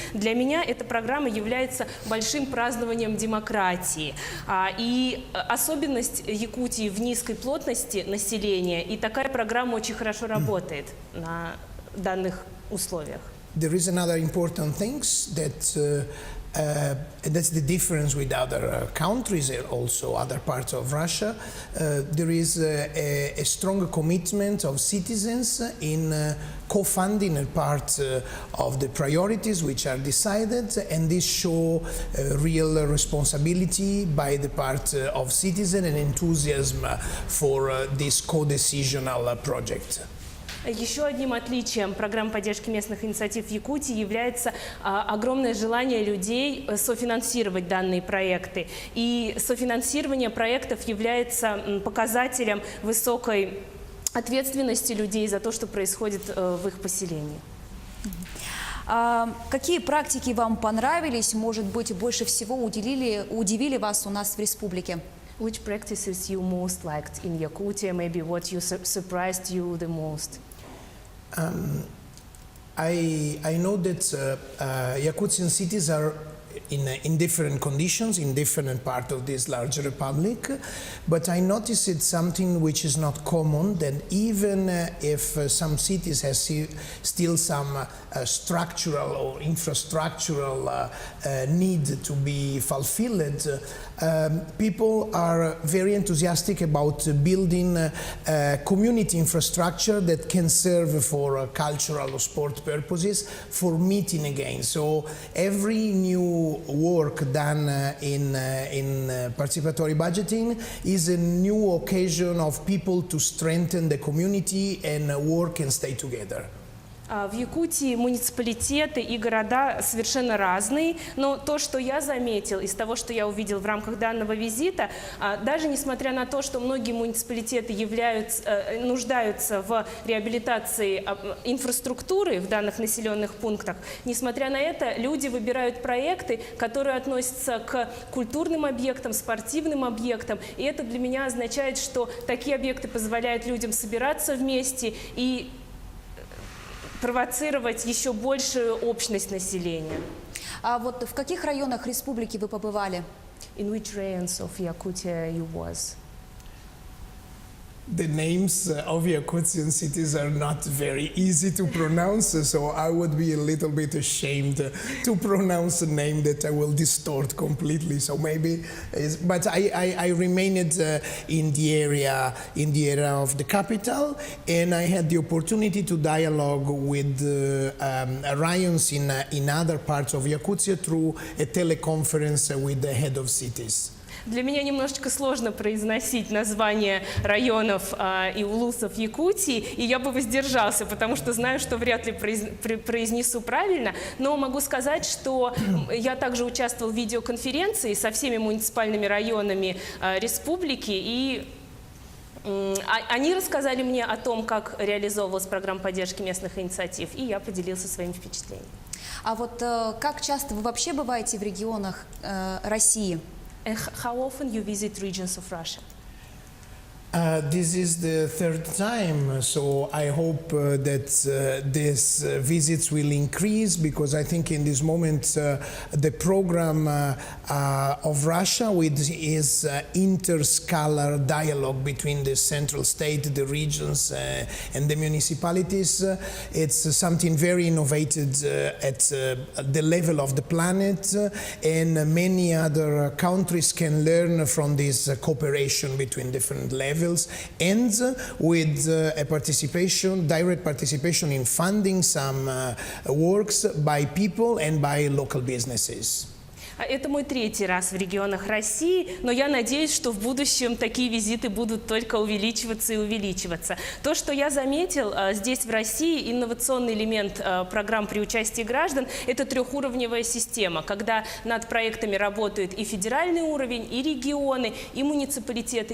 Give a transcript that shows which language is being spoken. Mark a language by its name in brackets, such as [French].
[Russian] Для меня эта программа является большим празднованием демократии. И особенность Якутии в низкой плотности населения, и такая программа очень хорошо работает на данных условиях. [English] There is another important thing that's the difference with other countries and also other parts of Russia. There is a strong commitment of citizens in co-funding a part of the priorities which are decided, and this show real responsibility by the part of citizens and enthusiasm for this co-decisional project. [Russian] Еще одним отличием программ поддержки местных инициатив в Якутии является огромное желание людей софинансировать данные проекты. И софинансирование проектов является показателем высокой ответственности людей за то, что происходит в их поселении. Какие практики вам понравились, может быть, больше всего удивили вас у нас в республике? [English] Which practices you most liked in Yakutia? Maybe what you surprised you the most? I know that Yakutian cities are in different conditions in different parts of this large republic, but I noticed it's something which is not common, that even if some cities have still some structural or infrastructural need to be fulfilled, people are very enthusiastic about building community infrastructure that can serve for cultural or sport purposes, for meeting again. So every new work done in participatory budgeting is a new occasion of people to strengthen the community and work and stay together. [Russian] В Якутии муниципалитеты и города совершенно разные, но то, что я заметил из того, что я увидел в рамках данного визита, даже несмотря на то, что многие муниципалитеты нуждаются в реабилитации инфраструктуры в данных населенных пунктах, несмотря на это, люди выбирают проекты, которые относятся к культурным объектам, спортивным объектам, и это для меня означает, что такие объекты позволяют людям собираться вместе и провоцировать еще большую общность населения. А вот в каких районах республики вы побывали? [English] In which regions of Yakutia you was? The names of Yakutian cities are not very easy to pronounce, so I would be a little bit ashamed to pronounce a name that I will distort completely. So maybe, but I remained in the area of the capital, and I had the opportunity to dialogue with regions in other parts of Yakutia through a teleconference with the head of cities. [Russian] Для меня немножечко сложно произносить названия районов и улусов Якутии, и я бы воздержался, потому что знаю, что вряд ли произнесу правильно, но могу сказать, что я также участвовал в видеоконференции со всеми муниципальными районами республики, и они рассказали мне о том, как реализовывалась программа поддержки местных инициатив, и я поделился своими впечатлениями. А вот как часто вы вообще бываете в регионах России? [English] And how often you visit regions of Russia? This is the third time, so I hope that these visits will increase, because I think in this moment the program of Russia with its interscalar dialogue between the central state, the regions and the municipalities, it's something very innovative at the level of the planet, and many other countries can learn from this cooperation between different levels, and with a participation, direct participation in funding some works by people and by local businesses. [Russian] Это мой третий раз в регионах России, но я надеюсь, что в будущем такие визиты будут только увеличиваться и увеличиваться. То, что я заметил здесь в России, инновационный элемент программ при участии граждан – это трехуровневая система, когда над проектами работают и федеральный уровень, и регионы, и муниципалитеты.